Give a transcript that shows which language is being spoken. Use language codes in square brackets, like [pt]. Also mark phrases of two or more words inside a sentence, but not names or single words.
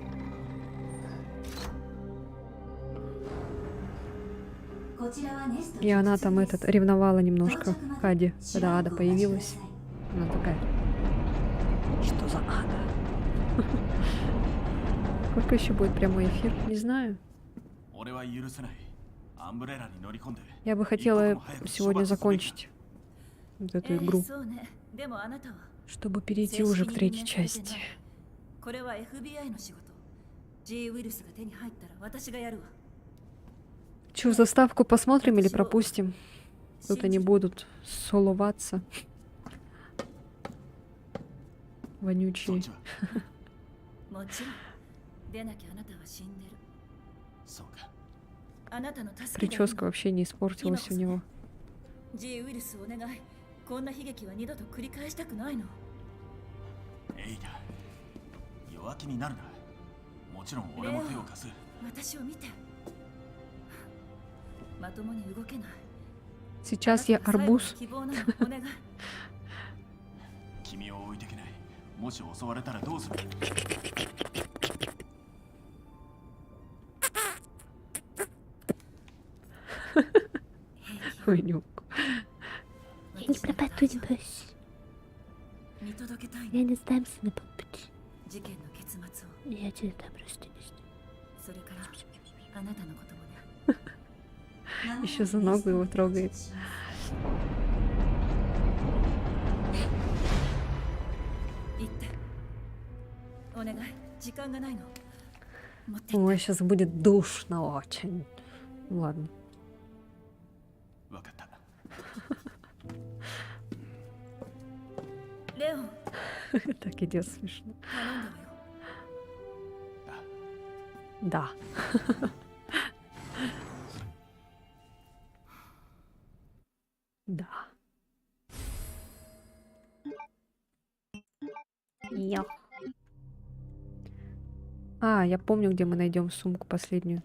[ru] И она там ревновала немножко к Аде, когда Ада появилась. Она такая: что за Ада? Сколько еще будет прямой эфир? Не знаю. [ja] 俺は許せない。アンブレラに乗り込んで [ru] Я бы хотела сегодня закончить вот эту игру, [ja] そうね。でもあなたは [ru] чтобы перейти уже к 3-й части. [ja] これは FBI の仕事。G ウイルスが手に入ったら私がやるわ。 [ru] Че, заставку посмотрим или пропустим? Тут они будут соловаться. [ja] そっ [ru] Вонючие. [ja] ちは。もちろん。でなきゃあなたは死んでる。そうか。あなたの助けが [ru] Прическа вообще не испортилась у него. [ja] G ウイルスお願い。こんな悲劇は二度と繰り返したくないの。エイダ、弱気になるな。もちろん俺も手を貸す。私を見て。まともに動けない。 [ru] Сейчас я арбуз. [ja] 希望なのお願い。君を置いてけない。もし襲われたらどうする？ [ru] Вонюк. Я не пропаду не бойся. [ja] 見届けたい [ru] Я [ja] の。 [ru] не сдамся на полпути. [ja] 事件の結末を。 [ru] Я тебя там просто не жду. [ja] それからあなたのこともね。 [ru] Еще за ногу его трогает. [ja] 言って。お願い。時間がないの。持って。 [ru] Ой, сейчас будет душно очень. Ну ладно. [ja] わかった。レオン、 [ru] Так идет смешно. [ja] 頼んだわよ。 [ru] Да. Да. Йо. А, я помню, где мы найдем сумку последнюю.